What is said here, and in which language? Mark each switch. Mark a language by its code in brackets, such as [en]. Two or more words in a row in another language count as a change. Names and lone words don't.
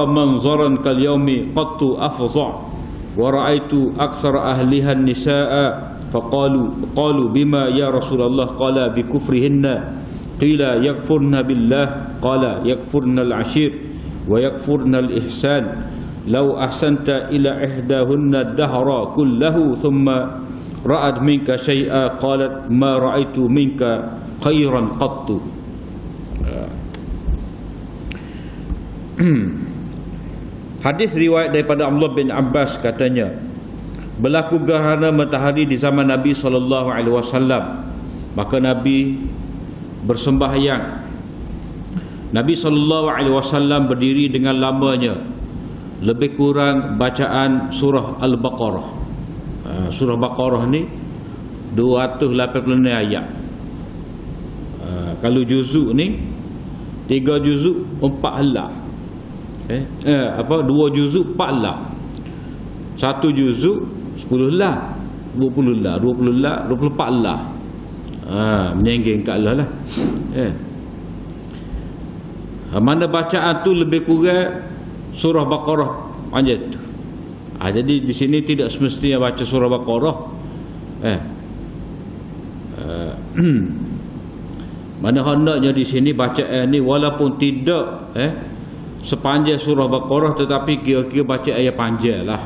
[ar] منظرا كاليوم قط أفظع ورأيت أكثر أهلها النساء فقالوا بما يا رسول الله قال بكفرهن قيل يكفرن بالله قال يكفرن العشير ويكفرن الإحسان لو أحسنت إلى إحداهن الدهر كله ثم رأت منك شيئا قالت ما رأيت منك خيرا قط. [ms] Hadis riwayat daripada Abdullah bin Abbas katanya, berlaku gerhana matahari di zaman Nabi SAW. Maka Nabi bersembahyang. Nabi SAW berdiri dengan lamanya, lebih kurang bacaan surah Al-Baqarah. Surah Baqarah ni 286 ayat. Kalau juzuk ni 3 juzuk 4 helak. 2 juzuk 4 helak. 1 juzuk 10 helak, 20 helak, 20 helak, 24 helak. Menyenggeng kat Allah lah. Mana bacaan tu lebih kurang surah Baqarah panjang tu. Jadi di sini tidak semestinya baca surah Baqarah. Mana hendaknya di sini bacaan ni walaupun tidak sepanjang surah Baqarah, tetapi kira-kira baca ayat panjang lah.